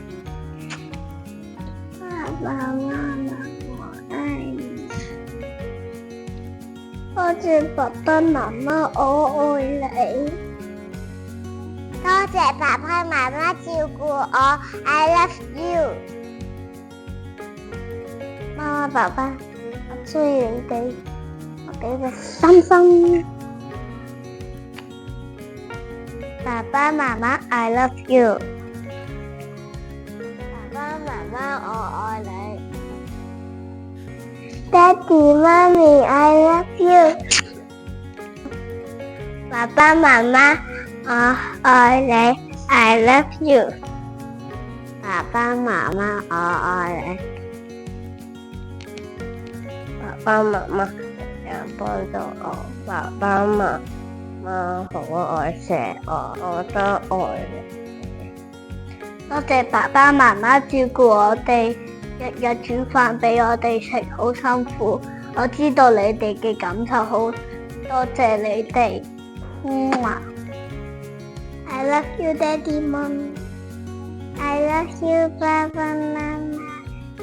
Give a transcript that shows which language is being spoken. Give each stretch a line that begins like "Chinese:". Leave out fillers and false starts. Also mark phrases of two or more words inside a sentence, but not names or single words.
Cantonese: 爸爸媽媽，我愛你。多謝爸爸媽媽，我愛你。多謝爸爸媽媽照顧我 ，
English: I love you。
Cantonese: 媽媽爸爸。需要你哋，我俾個心心。爸爸媽媽 ，
English: I love you。
Cantonese: 爸爸媽媽，我愛你。爹哋媽咪 ，
English: I love you。
Cantonese: 爸爸媽媽，我愛你 ，
English: I love you。
Cantonese: 爸爸媽媽，我愛你。爸爸媽媽成日幫到我，爸爸媽媽好愛錫我，我都愛你。多謝爸爸媽媽照顧我哋，日日煮飯俾我哋食，好辛苦。我知道你哋嘅感受，好多謝你哋。
English: I love you, Daddy, Mom. I love you,
Cantonese: 爸爸媽媽。